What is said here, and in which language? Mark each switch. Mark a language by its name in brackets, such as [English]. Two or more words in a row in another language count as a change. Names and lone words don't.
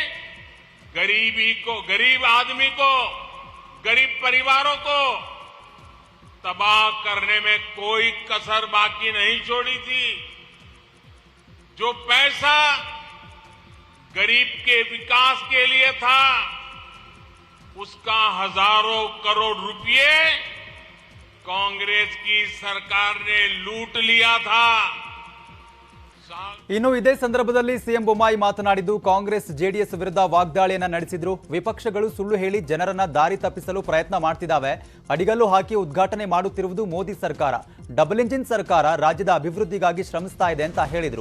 [Hindi] गरीब आदमी को, गरीब परिवारों को तबाह करने में कोई कसर बाकी नहीं छोड़ी थी. जो पैसा गरीब के विकास के लिए था, उसका हजारों करोड़ रुपए कांग्रेस की सरकार ने लूट लिया था. [Kannada] ಇನ್ನು ಇದೇ ಸಂದರ್ಭದಲ್ಲಿ ಸಿಎಂ ಬೊಮ್ಮಾಯಿ ಮಾತನಾಡಿದ್ದು ಕಾಂಗ್ರೆಸ್ ಜೆಡಿಎಸ್ ವಿರುದ್ಧ ವಾಗ್ದಾಳಿಯನ್ನ ನಡೆಸಿದ್ರು. ವಿಪಕ್ಷಗಳು ಸುಳ್ಳು ಹೇಳಿ ಜನರನ್ನ ದಾರಿ ತಪ್ಪಿಸಲು ಪ್ರಯತ್ನ ಮಾಡ್ತಿದ್ದಾವೆ. ಅಡಿಗಲ್ಲು ಹಾಕಿ ಉದ್ಘಾಟನೆ ಮಾಡುತ್ತಿರುವುದು ಮೋದಿ ಸರ್ಕಾರ. [English] double engine [Kannada] ಸರ್ಕಾರ ರಾಜ್ಯದ ಅಭಿವೃದ್ಧಿಗಾಗಿ ಶ್ರಮಿಸ್ತಾ ಇದೆ ಅಂತ ಹೇಳಿದ್ರು.